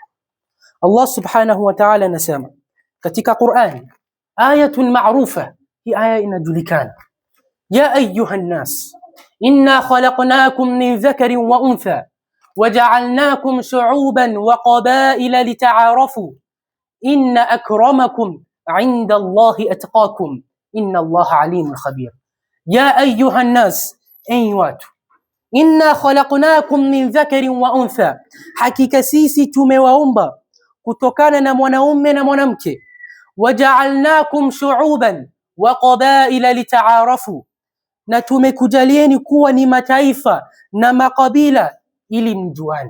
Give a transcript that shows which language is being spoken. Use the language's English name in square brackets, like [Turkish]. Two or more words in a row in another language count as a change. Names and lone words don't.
[Arabic] الله سبحانه وتعالى [Swahili] anasema katika Qur'an, [Arabic] آية معروفة, [Swahili] hii aya inajulikana, [Arabic] يا أيها الناس إنا خلقناكم من ذكر وأنثى وجعلناكم شعوبا وقبائل لتعارفوا إن أكرمكم عند الله أتقاكم إن الله عليم خبير. يا أيها الناس, [Swahili] enyi watu, [Arabic] إنا خلقناكم من ذكر وأنثى, [Swahili] hakika sisi tumewaumba kutokana na mwanaume na mwanamke, [Arabic] وجعلناكم شعوبا وقبائل لتعارفوا, [Swahili] na tumekujalieni kuwa ni mataifa na makabila ili mjuane.